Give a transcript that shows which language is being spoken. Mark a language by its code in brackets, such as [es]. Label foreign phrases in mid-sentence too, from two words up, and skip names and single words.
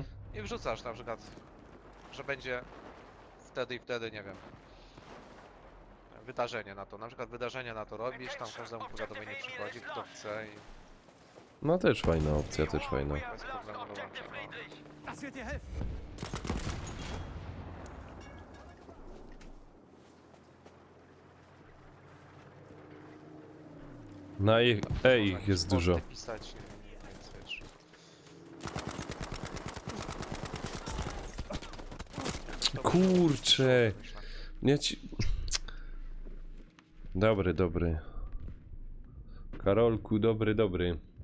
[pl] I wrzucasz na przykład, że będzie wtedy i wtedy, nie wiem, wydarzenie na to. Na przykład wydarzenie na to robisz, tam każdemu powiadomienie przychodzi, kto chce i No też fajna opcja, też fajna. bez problemu dołącza. No. [de] Das wird dir helfen. [pl] Na ich, ich Jakieś jest dużo. posty pisać, więc wiesz. Kurczę. Nie ci... Dobry, dobry. Karolku, dobry.